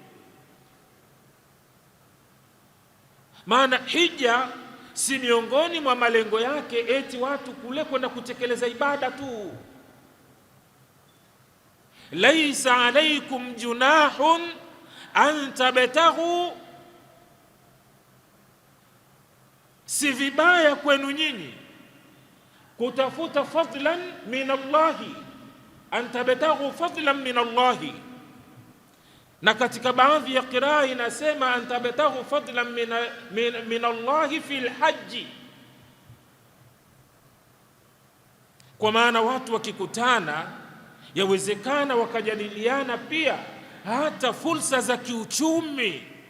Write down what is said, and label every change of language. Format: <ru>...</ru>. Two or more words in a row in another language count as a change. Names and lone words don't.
<sw>Maana hija si miongoni mwa malengo yake eti watu kule kwenda kutekeleza ibada tu.</sw> <ar>Laisa alaikum junahun an tabtaghu,</ar> <sw>si vibaya kwenu nyinyi kutafuta</sw> <ar>fadlan min Allahi, an tabtaghu fadlan min Allahi.</ar> <sw>Na katika baadhi ya qiraa inasema</sw> <ar>an tabtaghu fadlan min Allahi fil haji,</ar> <sw>kwa maana watu wakikutana yawezekana wakajadiliana pia hata fursa za kiuchumi.</sw>